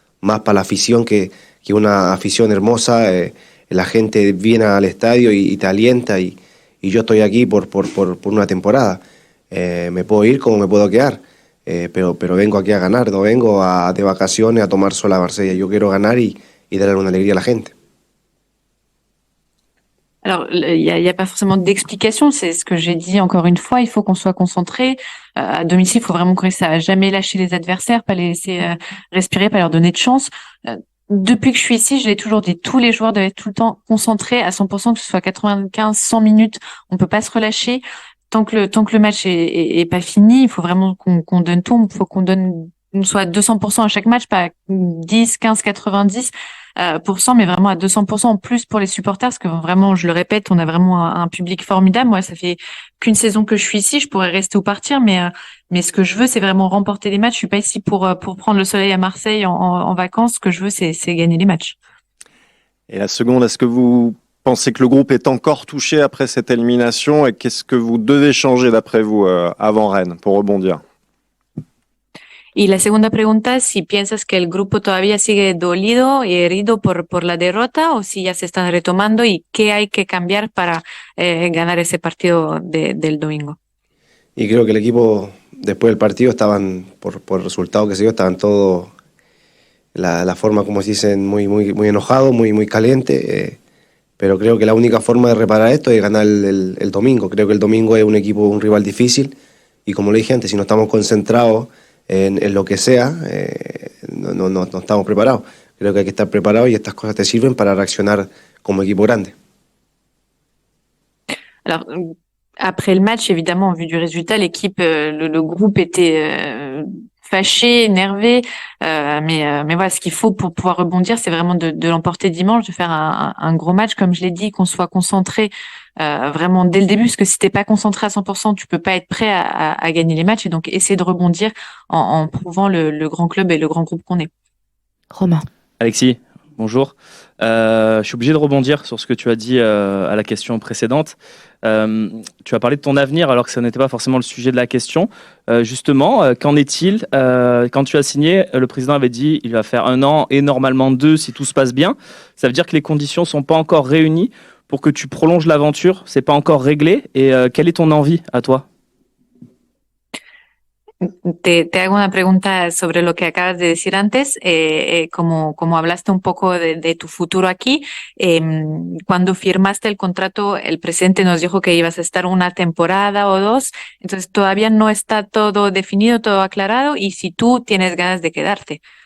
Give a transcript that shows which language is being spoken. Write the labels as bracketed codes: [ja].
[es] Más para la afición que una afición hermosa. La gente viene al estadio y te alienta y yo estoy aquí por una temporada. Me puedo ir como me puedo quedar. Pero vengo aquí a ganar, no vengo de vacaciones a tomar sol a Marsella. Yo quiero ganar y darle una alegría a la gente. [fr] Alors, il y a pas forcément d'explication, c'est ce que j'ai dit encore une fois, il faut qu'on soit concentré. À domicile, il faut vraiment qu'on réussisse à jamais lâcher les adversaires, pas les laisser respirer, pas leur donner de chance. Depuis que je suis ici, je l'ai toujours dit, tous les joueurs doivent être tout le temps concentrés à 100%, que ce soit 95, 100 minutes, on peut pas se relâcher. Tant que le match est pas fini, il faut vraiment qu'on donne tout, il faut qu'on soit à 200% à chaque match, pas 10, 15, 90%, mais vraiment à 200% en plus pour les supporters, parce que vraiment, je le répète, on a vraiment un public formidable. Moi, ça fait qu'une saison que je suis ici, je pourrais rester ou partir, mais ce que je veux, c'est vraiment remporter les matchs. Je suis pas ici pour prendre le soleil à Marseille en vacances. Ce que je veux, c'est gagner les matchs. Et la seconde, est-ce que vous pensez que le groupe est encore touché après cette élimination et qu'est-ce que vous devez changer d'après vous avant Rennes pour rebondir? [es] Y la segunda pregunta, si piensas que el grupo todavía sigue dolido y herido por la derrota o si ya se están retomando y qué hay que cambiar para ganar ese partido del domingo. Y creo que el equipo después del partido estaban, por el resultado que se dio, estaban todos, la forma como se dicen, muy enojados, muy calientes. Pero creo que la única forma de reparar esto es ganar el domingo. Creo que el domingo es un rival difícil y como le dije antes, si no estamos concentrados en lo que sea, no estamos preparados. Creo que hay que estar preparados y estas cosas te sirven para reaccionar como equipo grande. [fr] Alors, après le match, évidemment, vu du résultat, l'équipe, le groupe était fâché, énervé, mais voilà, ce qu'il faut pour pouvoir rebondir, c'est vraiment de l'emporter dimanche, de faire un gros match, comme je l'ai dit, qu'on soit concentré vraiment dès le début, parce que si t'es pas concentré à 100%, tu peux pas être prêt à gagner les matchs, et donc essayer de rebondir en prouvant le grand club et le grand groupe qu'on est. Romain. Alexis, bonjour. Je suis obligé de rebondir sur ce que tu as dit à la question précédente. Tu as parlé de ton avenir alors que ce n'était pas forcément le sujet de la question. Justement, qu'en est-il quand tu as signé, le président avait dit il va faire 1 an et normalement 2 si tout se passe bien. Ça veut dire que les conditions sont pas encore réunies pour que tu prolonges l'aventure. C'est pas encore réglé. Et quelle est ton envie à toi? [es] Te hago una pregunta sobre lo que acabas de decir antes, como hablaste un poco de tu futuro aquí, cuando firmaste el contrato, el presidente nos dijo que ibas a estar 1 temporada o 2, entonces todavía no está todo definido, todo aclarado, y si tú tienes ganas de quedarte.